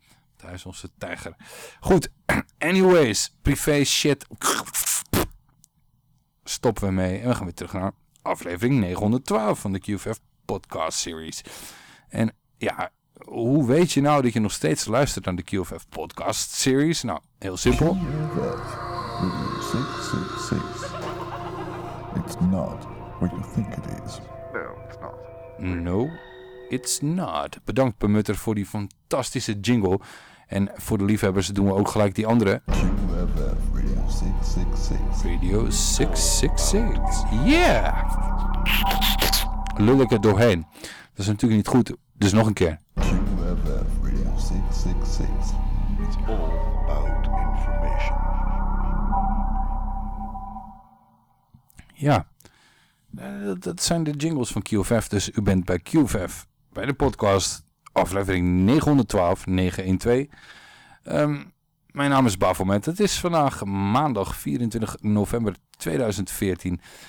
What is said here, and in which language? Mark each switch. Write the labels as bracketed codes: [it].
[nl] Want hij is onze tijger. Goed, anyways, privé shit. Stoppen we mee en we gaan weer terug naar aflevering 912 van de QFF podcast series. En ja, hoe weet je nou dat je nog steeds luistert naar de QFF podcast series? Nou, heel simpel. [en] It's not what you think it is. No, it's not. No, it's not. [nl] Bedankt Bemutter voor die fantastische jingle. En voor de liefhebbers doen we ook gelijk die andere. QFF Radio 666. Radio 666. Yeah! Lul ik er doorheen. Dat is natuurlijk niet goed. Dus nog een keer. QFF Radio 666. [en] It's all about information. [nl] Ja. Dat zijn de jingles van QFF. Dus u bent bij QFF. Bij de podcast. Aflevering 912-912. Mijn naam is Bafomet. Het is vandaag maandag 24 november 2014.